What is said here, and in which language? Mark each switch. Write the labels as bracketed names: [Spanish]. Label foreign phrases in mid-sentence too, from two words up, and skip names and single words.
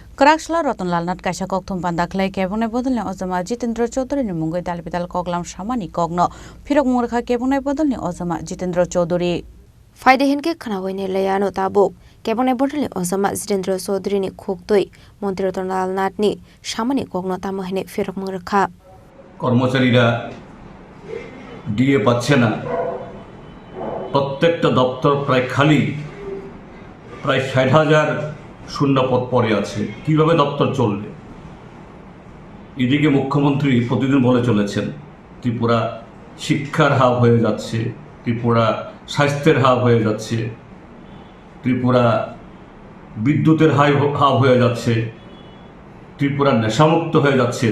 [Kok Borok] Karaksla Rotnlal Nat Kaisa Kokthum Pandaklai Kebune Bodolni Ozama Jitendra Chaudhary ni Mungoi Dalpital Koglam Shamani Kogno Phirok Murkha Kebune Bodolni Ozama Jitendra Chaudhary Faidehenke Khanawaini Layano Tabuk Kebune Bodolni Ozama Jitendra Chaudhary ni Khoktoi Mantri Rotnlal Nat ni Shamani Kogno Tamahine Phirok Murkha [Bangla] কর্মচারীরা ডিএ পাচ্ছে না, প্রত্যেকটা দপ্তর প্রায় খালি, প্রায় ৬০,০০০ শূন্য পদ পড়ে আছে। কিভাবে দপ্তর চলবে? এদিকে মুখ্যমন্ত্রী প্রতিদিন বলে চলেছেন ত্রিপুরা শিক্ষার হাব হয়ে যাচ্ছে, ত্রিপুরা স্বাস্থ্যের হাব হয়ে যাচ্ছে, ত্রিপুরা বিদ্যুতের হাব হয়ে যাচ্ছে, ত্রিপুরা নেশামুক্ত হয়ে যাচ্ছে।